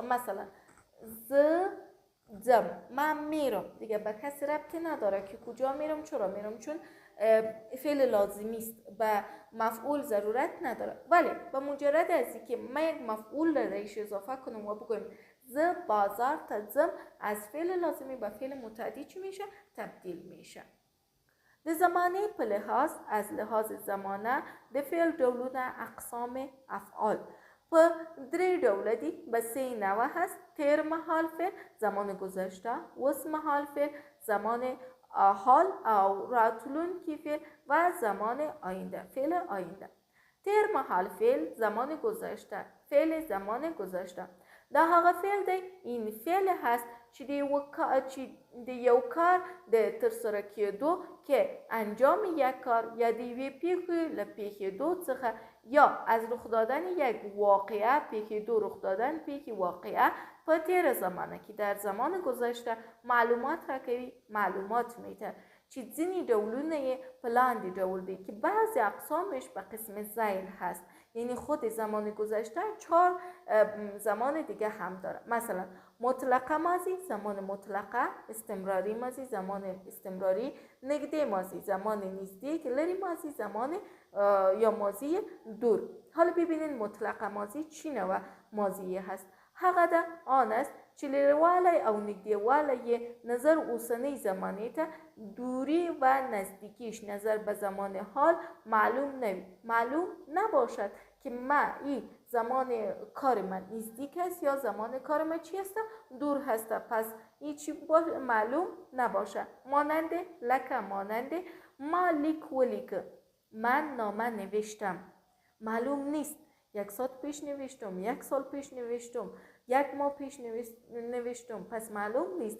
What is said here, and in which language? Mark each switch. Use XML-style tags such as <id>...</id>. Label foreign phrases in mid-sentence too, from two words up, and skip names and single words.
<fa>مثلا زم من میرم، دیگه به کسی ربطی نداره که کجا میرم، چرا میرم، چون فعل لازمی است، به مفعول ضرورت نداره. ولی به مجرد از اینکه ما یک مفعول درش اضافه کنم و بگویم</fa> <ps>ز بازار تزم،</ps> <fa>از فعل لازمی به فعل متعدی چی میشه؟ تبدیل میشه.</fa> <ps>د زمانه په لحاظ،</ps> <fa>از لحاظ زمانه</fa> <ps>د فعل ډولونه اقسام افعال په درې ډوله دي.</ps> <fa>به سه نوع هست:</fa> <ps>تیر مهال فعل،</ps> <fa>زمان گذشته،</fa> <ps>اوس مهال فعل،</ps> <fa>زمان حال</fa> <ps>او راتلونکی فعل</ps> <fa>و زمان آینده، فعل آینده.</fa> <ps>تیر مهال فعل</ps> <fa>زمان گذشته، فعل زمان گذشته.</fa> <ps>دا هغه فعل دی،</ps> <fa>این فعل هست</fa> <ps>چې د یو کار د ترسره کېدو</ps> <fa>که انجام یک کار</fa> <ps>یا د یوې پیښې له پیښېدو څخه</ps> <fa>یا از رخ دادن یک واقعه،</fa> <ps>پیښېدو، رخ دادن پیښې واقعه په تیر زمانه</ps> <fa>که در زمان گذشته</fa> <ps>معلومات راکوي،</ps> <fa>معلومات میده.</fa> <ps>چې ځینې ډولونه یې په لاندې ډول دی</ps> <fa>که بعضی اقسامش به قسم ذیل هست، یعنی خود زمان گذشته 4 زمان دیگه هم داره. مثلا مطلقه ماضی، زمان مطلقه، استمراری ماضی، زمان استمراری، نږدې ماضی، زمان نزدیک، لری ماضی، زمان یا ماضی دور. حالا ببینید مطلقه ماضی چی نوع ماضی هست؟</fa> <ps>هغه ده</ps> <fa>آن است</fa> <ps>چې لره‌والی او نږدېوالی نظر اوسنی زمانه ته دوری و نزدیکیش نظر به زمان حال معلوم نوی،</ps> <fa>معلوم نباشد که ما این زمان کار من نزدیک است یا زمان کار من چی است؟ دور هست. پس این چی معلوم نباشد. مانند لکه، مانند</fa> <ps>ما لیک و لیک،</ps> <fa>من نامه نوشتم، معلوم نیست 1 ساعت پیش نوشتم، 1 سال پیش نوشتم، 1 ماه پیش نوشتم، پس معلوم نیست.</fa>